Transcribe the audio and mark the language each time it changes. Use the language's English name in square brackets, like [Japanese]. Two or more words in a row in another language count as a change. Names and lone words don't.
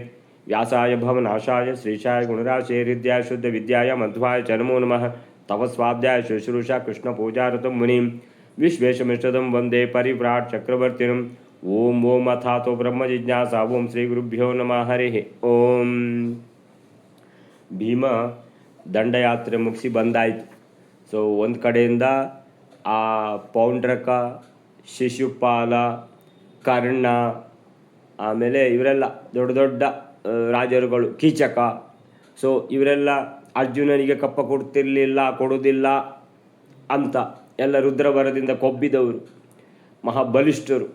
[Sanskrit] व्यासाय भवनाशाय श्रीशाय गुणराशेरिद्याय शुद्धविद्याय मध्वाय च नमो नमः। तव स्वाध्याय शुश्रूषा कृष्णपूजारतं मुनिं विश्वेशमिष्टदं वन्दे परिव्राट् चक्रवर्तिनं। ओम ओम अथातो ब्रह्मजिज्ञासा। ओम श्रीगुरुभ्यो नमः। हरिः ओम। [Kannada] ಭೀಮ ದಂಡಯಾತ್ರೆ ಮುಗಿಸಿ ಬಂದಾಯಿತು. ಸೊ ಒಂದು ಕಡೆಯಿಂದ ಆ ಪೌಂಡ್ರಕ, ಶಿಶುಪಾಲ, ಕರ್ಣ, ಆಮೇಲೆ ಇವರೆಲ್ಲ ದೊಡ್ಡ ದೊಡ್ಡ ರಾಜರುಗಳು, ಕೀಚಕ, ಸೊ ಇವರೆಲ್ಲ ಅರ್ಜುನನಿಗೆ ಕಪ್ಪ ಕೊಡೋದಿಲ್ಲ ಅಂತ ಎಲ್ಲ ರುದ್ರವರದಿಂದ ಕೊಬ್ಬಿದವರು, ಮಹಾಬಲಿಷ್ಠರು.